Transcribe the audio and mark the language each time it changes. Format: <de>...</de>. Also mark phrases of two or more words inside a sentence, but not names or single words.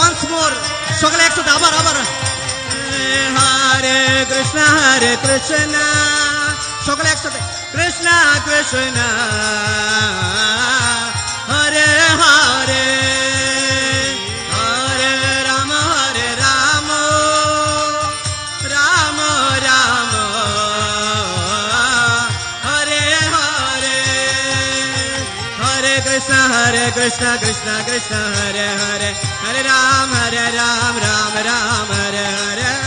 <bn>মোর সকলে একসাথে আবার আবার হরে কৃষ্ণ সকলে একসাথে কৃষ্ণ কৃষ্ণ হরে হরে হরে রাম রাম রাম হরে হরে হরে কৃষ্ণ কৃষ্ণ কৃষ্ণ হরে হরে হরে রাম রাম রাম হরে হরে</bn>